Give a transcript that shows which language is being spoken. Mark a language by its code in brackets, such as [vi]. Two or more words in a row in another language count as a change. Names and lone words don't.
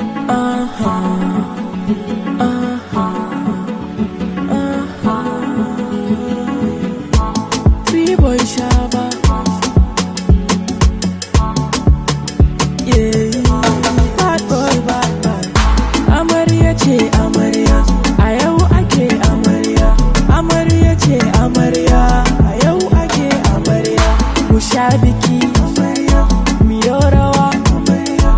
[en] Aha. Aha. Aha. Free boy Shabba. Yeah. Bad boy, bad boy. [ha] Amarya ce, amarya. A yau ake amarya. Amarya ce, amarya. A yau ake amarya. Mu sha biki. Amarya. Mu yi rawa. Amarya.